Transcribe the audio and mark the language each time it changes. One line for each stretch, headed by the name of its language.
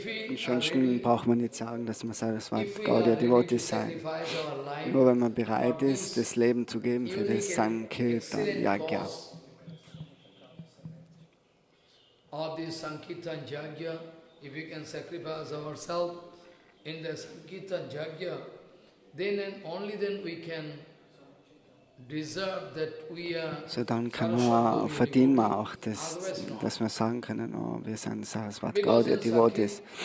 German: Ansonsten braucht man nicht sagen, dass man Saraswat Gaudiya Devotee sein. Nur wenn man bereit ist, das Leben zu geben für das Sankirtan Yagya.
English: Of this Sankirtan Yagya, if we can sacrifice ourselves in the Sankirtan Yagya, then and only then we can deserve that we are.
German: So dann verdienen wir auch, dass wir sagen können, oh, wir sind Saraswat Gaudiya Devotees.